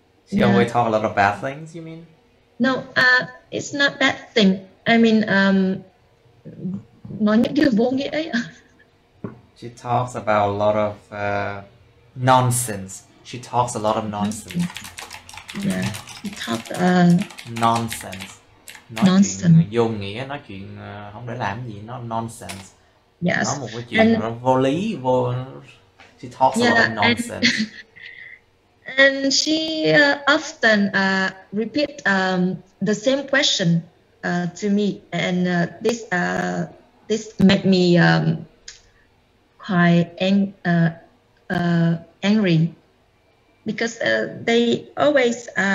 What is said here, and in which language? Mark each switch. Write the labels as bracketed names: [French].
[English] She always talk a lot of bad things, you mean? No, it's not bad thing. I mean, [Vietnamese] nói những điều vô nghĩa ấy. [English] She talks about a lot of nonsense. She talks a lot of nonsense. Yeah, she talk nonsense. [Vietnamese] Nói chuyện vô nghĩa, nói chuyện không để làm gì, nó nonsense. [English] Yes. [Vietnamese] Nói một cái chuyện vô lý, [English] she talks a lot of nonsense. And she often repeat the same question to me, and this made me quite angry because they always